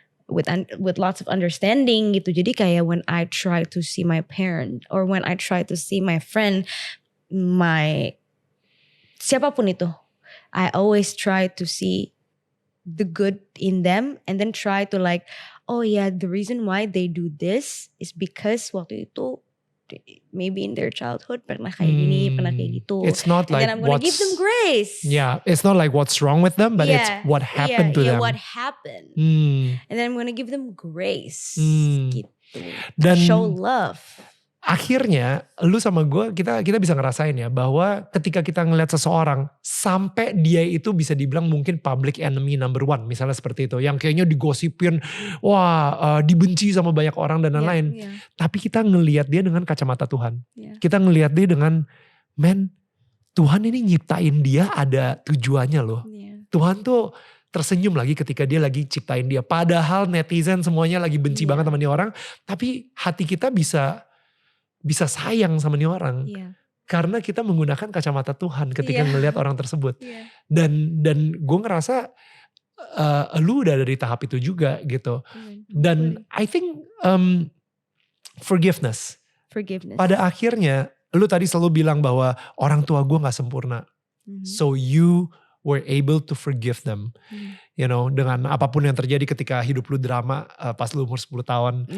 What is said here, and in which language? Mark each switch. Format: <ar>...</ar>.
<en>With lots of understanding</en> <id>gitu. Jadi kayak</id> <en>when I try to see my parent or when I try to see my friend,</en> <id>siapapun itu,</id> <en>I always try to see the good in them and then try to like, oh yeah, the reason why they do this is because</en> <id>waktu itu</id> <en>maybe in their childhood</en> <id>pernah kayak gini, pernah kayak gitu.</id> <en>It's not and like then I'm gonna give them grace. Yeah, it's not like what's wrong with them, but it's what happened to them. What happened. And then I'm gonna give them grace.</en> <id>Gitu. Dan</id> <en>show love.</en> <id>Akhirnya lu sama gue kita bisa ngerasain ya bahwa ketika kita ngeliat seseorang sampai dia itu bisa dibilang mungkin</id> <en>public enemy number one,</en> <id>misalnya seperti itu, yang kayaknya digosipin, dibenci sama banyak orang dan lain-lain. Tapi kita ngelihat dia dengan kacamata Tuhan. Kita ngelihat dia dengan, Tuhan ini nyiptain dia ada tujuannya loh. Tuhan tuh tersenyum lagi ketika dia lagi ciptain dia. Padahal netizen semuanya lagi benci banget sama nih orang, tapi hati kita bisa sayang sama nih orang. Karena kita menggunakan kacamata Tuhan ketika ngelihat orang tersebut. Dan gue ngerasa lu udah dari tahap itu juga gitu. Dan</id> <en>I think forgiveness.</en> <id>Pada akhirnya lu tadi selalu bilang bahwa orang tua gue gak sempurna.</id> <en>So you were able to forgive them.</en> <id>Dengan apapun yang terjadi ketika hidup lu drama pas lu umur 10 tahun.</id>